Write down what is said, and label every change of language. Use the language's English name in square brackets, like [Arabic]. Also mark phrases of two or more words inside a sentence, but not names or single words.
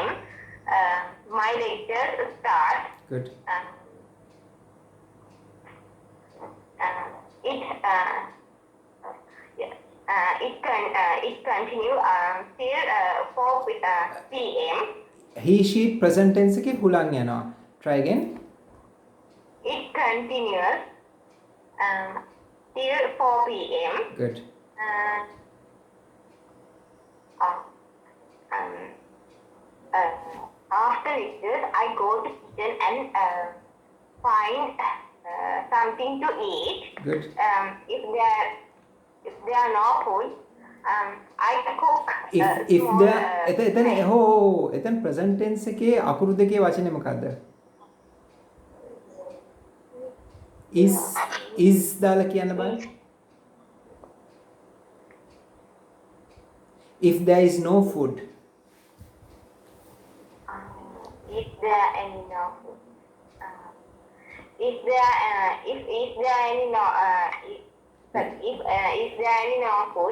[English] My lectures start. good It continues till 4 p.m. he sheet present tense [Sinhala] එකේ හුලං යනවා [English] try again It continues till 4 p.m. good After lectures, I go to kitchen and find something to eat. good If there are no food, I cook if small. [Sinhala] the එතන එතන [English] present tense [Sinhala] එකේ අකුරු දෙකේ වචනේ මොකද්ද? is දාලා කියන්න බලන්න. [English] If there is no food. Is there any no food? Is there any no is there any no food?